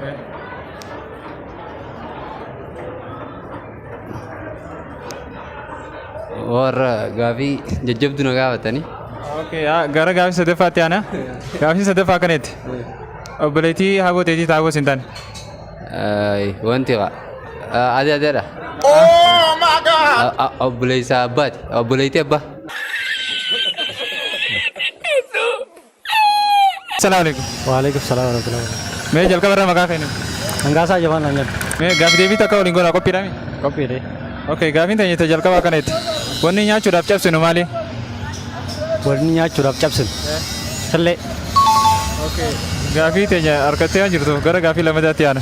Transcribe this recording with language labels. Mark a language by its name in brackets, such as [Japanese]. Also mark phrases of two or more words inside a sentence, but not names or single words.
[Oromo] Warra gaafii jajjabdu na gaafatanii. Okay, gara gaafii sadaffaatti aana. Gaafii sadaffaa akkaneetti. Obboleettii haguuteetii taa'uu hin taane. Wanti adeera. Obboleessa abbaati. Obboleettii abbaa. [Arabic] السلام عليكم. وعليكم السلام ورحمة الله وبركاته. [Oromo] Mee jalqaba irraa maqaa keenya. Hangaasaa Jamaan Anjal. Mee gaafii deebii takka waliin goonaa qophiidhaami? Qophiidhe. Okay, gaafiin teenya jalqaba akkaneetti. Wanni nyaachuudhaaf cabsinu maali? Wanni nyaachuudhaaf cabsinu. Tallee. Okay, gaafii teenya harkattee jirtu gara gaafii lammadaatti aana.